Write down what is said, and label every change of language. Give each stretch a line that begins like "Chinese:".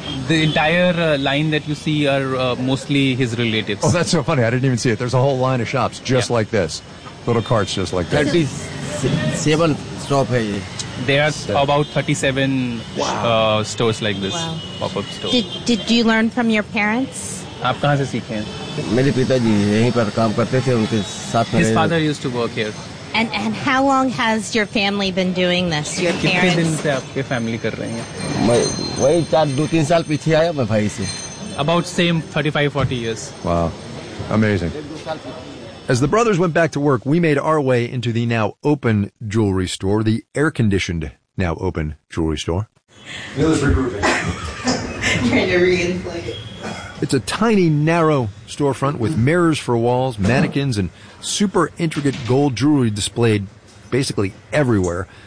English: The entire line that you see are mostly his relatives. Oh, that's so funny. I didn't even see it. There's a whole line of shops just like this. Little carts just like this. 37 stores. There are about 37 stores like this. Wow. Pop-up stores. Did you learn from your parents?
Hindi: आप कहाँ से सीखे हैं? मेरे पिताजी यहीं पर काम करते थे उनके साथ
English: His father used to work here. And how long has your family been doing this? Your parents?
Hindi: कितने दिन से आपके family कर रहे हैं? मैं वही चार दो तीन साल पीछे आया मैं भाई से.
English: About same 35-40 years. Wow, amazing. As the brothers went back to work, we made our way into the now open jewelry store, the air-conditioned now open jewelry store. Trying to re-inflate it. It's a tiny, narrow storefront with mirrors for walls, mannequins, and super intricate gold jewelry displayed basically everywhere.